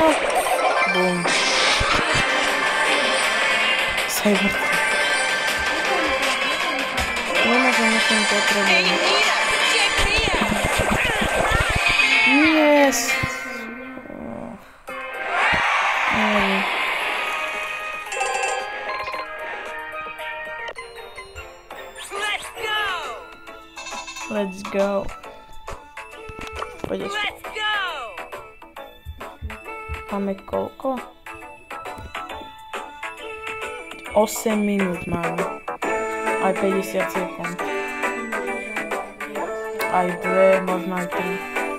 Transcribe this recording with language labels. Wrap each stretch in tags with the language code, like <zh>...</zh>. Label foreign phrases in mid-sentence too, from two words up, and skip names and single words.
<sk>Bum. Cyber. Musím potrebovať.</sk> <en>Yes! Let's go.</en> <sk>Poď ešte. Máme koľko? 8 minút máme. Aj 50 sekúnd. Aj 2, možno aj 3.</sk>